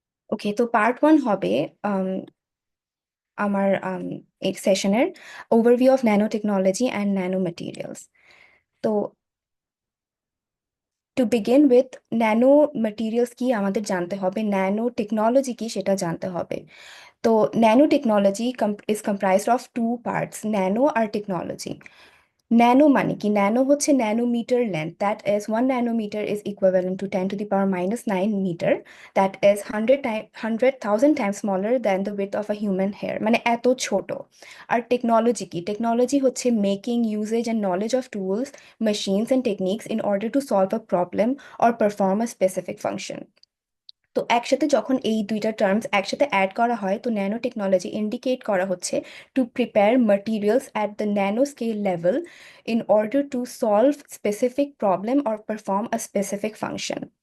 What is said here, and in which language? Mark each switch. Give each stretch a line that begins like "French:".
Bangla: ওকে, তো পার্ট 1 হবে আম, আমার এই সেশনের overview of nano technology and nano materials. তো
English: to begin with,
Bangla: nano materials কি আমাদের জানতে হবে, ন্যানো টেকনোলজি কি সেটা জানতে হবে।
English: তো nano technology is comprised of two parts, nano আর technology.
Bangla: Nano মানে কি? ন্যানো হচ্ছে nanometre length,
English: that is 1 nanometer is equivalent to 10⁻⁻৯ meter, that is 100,000 times smaller than the width of a human hair,
Bangla: মানে এত ছোট। আর technology কি? Technology হচ্ছে
English: Making, usage and knowledge of tools, machines and techniques in order to solve a problem or perform a specific function.
Bangla: তো একসাথে যখন এই দুইটা টার্মস একসাথে অ্যাড করা হয়, তো ন্যানো টেকনোলজি ইন্ডিকেট করা হচ্ছে
English: To prepare materials at the nanoscale level in order to solve specific problem or perform a specific function.